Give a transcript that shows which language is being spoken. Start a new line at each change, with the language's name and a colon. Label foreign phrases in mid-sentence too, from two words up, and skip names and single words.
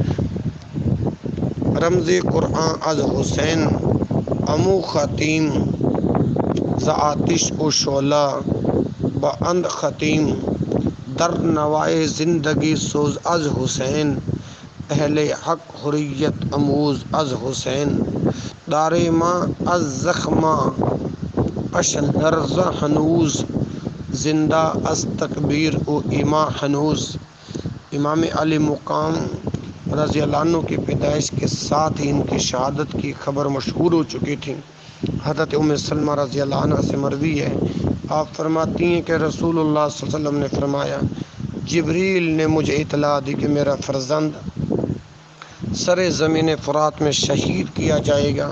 Persian: رمز قرآن از حسین امو ختیم، ز آتش و شعلہ باند ختیم، در نوائے زندگی سوز از حسین، اہل حق حریت اموز از حسین، دار ماں از زخمہ اش لرزہ ہنوز، زندہ از تکبیر و ایما ہنوز۔
Urdu: امام علی مقام
Arabic: رضی اللہ عنہ
Urdu: کی پیدائش کے ساتھ ہی ان کی شہادت کی خبر مشہور ہو چکی تھی۔ حضرت ام سلمہ
Arabic: رضی اللہ عنہ
Urdu: سے مروی ہے، آپ فرماتی ہیں کہ رسول اللہ
Arabic: صلی اللہ علیہ وسلم
Urdu: نے فرمایا، جبریل نے مجھے اطلاع دی کہ میرا فرزند سر زمین فرات میں شہید کیا جائے گا۔